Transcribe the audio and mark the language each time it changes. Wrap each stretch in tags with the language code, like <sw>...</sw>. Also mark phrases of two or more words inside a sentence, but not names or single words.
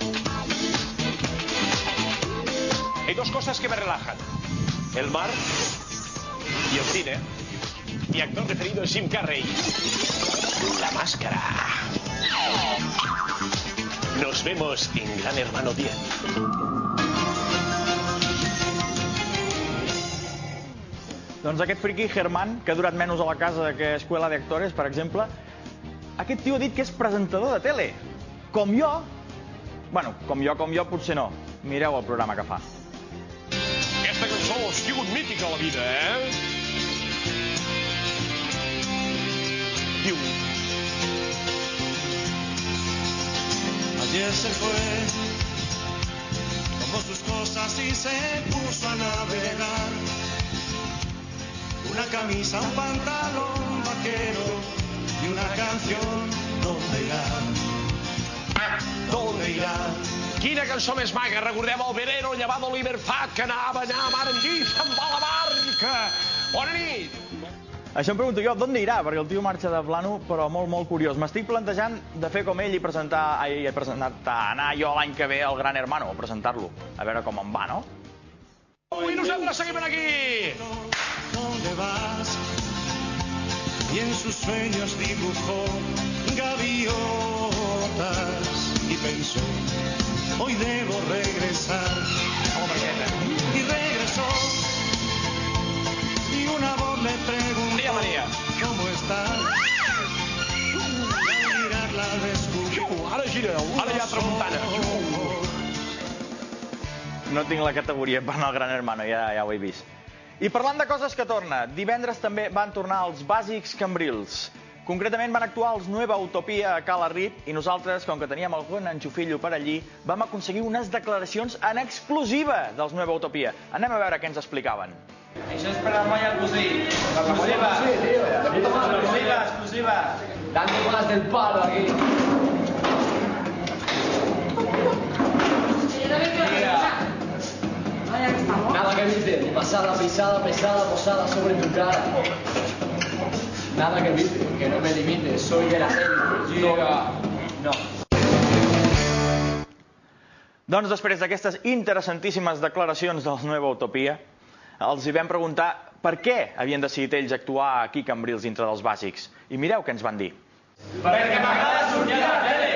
<es>Hay dos cosas que me relajan: el mar y el cine. Mi actor preferido es Jim Carrey. La máscara. Nos vemos en Gran Hermano 10.</es> <ca>Doncs aquest friqui Germán, que ha durat menys a la casa que Escuela de Actores, per exemple, aquest tio ha dit que és presentador de tele. Com jo. Bueno, com jo potser no. Mireu el programa que fa. Aquesta cançó ha sigut mítica a la vida, Diu...</ca> <es>Ayer se fue, tomó sus cosas y se puso a navegar. Una camisa, un pantalón vaquero y una canción. ¿Dónde irá? ¿Dónde irá?</es> <ca>Quina cançó més maca, recordem el velero llevat d'Oliver Fat que anava allà a mar en guix amb la barca. Bona nit! Això em pregunto jo, d'on irà? Perquè el tio marxa de plano, però molt curiós. M'estic plantejant de fer com ell i anar jo l'any que ve al Gran Hermano, a presentar-lo. A veure com em va, no? I nosaltres seguim aquí!</ca> <es>¿Dónde vas? Y en sus sueños dibujó gaviotas y pensó, hoy debo regresar. Y regresó y una voz le preguntó, ¿cómo estás? Y al mirarla descubrió.</es> <ca>Ara gira, ara ja tramuntana. No tinc la categoria per anar al Gran Hermano, ja ho he vist. I parlant de coses que torna, divendres també van tornar els bàsics cambrils. Concretament van actuar els Nueva Utopia a Cala Rip i nosaltres, com que teníem algun enxufillo per allí, vam aconseguir unes declaracions en exclusiva dels Nueva Utopia. Anem a veure què ens explicaven. Això és per la molla cosí. Exclusiva. Exclusiva.</ca> <es>Dando más del palo aquí. Nada que viste, pasada, pisada, pesada, posada sobre tu cara. Nada que viste, que no me limites, soy de la élite. No.</es> <ca>Doncs després d'aquestes interessantíssimes declaracions dels Nueva Utopia, els hi vam preguntar per què havien decidit ells actuar aquí a Cambrils dintre dels bàsics. I mireu què ens van dir. Perquè m'agrada sortir a la tele.</ca>